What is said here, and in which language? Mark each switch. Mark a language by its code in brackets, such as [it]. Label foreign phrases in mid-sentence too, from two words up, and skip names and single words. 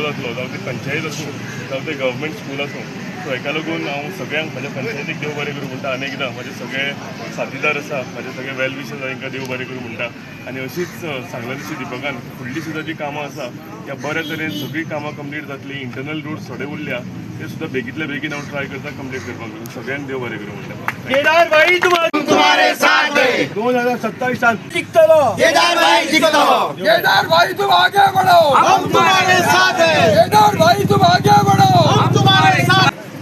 [kok] जातलो जावं ती पंचायत आसूं जावं ते गव्हर्मेंट स्कूल आसूं सो हेका लागून हांव सगळ्यांक म्हाज्या पंचायतीक देव बरें करूं म्हणटा अनेकदां म्हाजे सगळे साथीदार आसा म्हाजे सगळे [en] well wisher [kok] तांकां देव बरें करूं म्हणटा आनी अशीच सांगले तशी दिपकान फुडलीं सुद्दां जी कामां आसा त्या बऱ्या तरेन सगळीं कामां कंप्लीट जातली [en] internal road [kok] थोडे उरल्या ते सुद्दां बेगींतल्या बेगीन हांव ट्राय करता कंप्लीट करपाक सगळ्यांक देव बरें करूं म्हणटा [hi] केदार भाई तुम्हारे साथ है 2027 साल [kok] जिंकतलो केदार भाई जिंकतलो [hi] केदार भाई तुम आगे बढ़ो हम तुम्हारे साथ हैं केदार भाई तुम आगे बढ़ो हम तुम्हारे साथ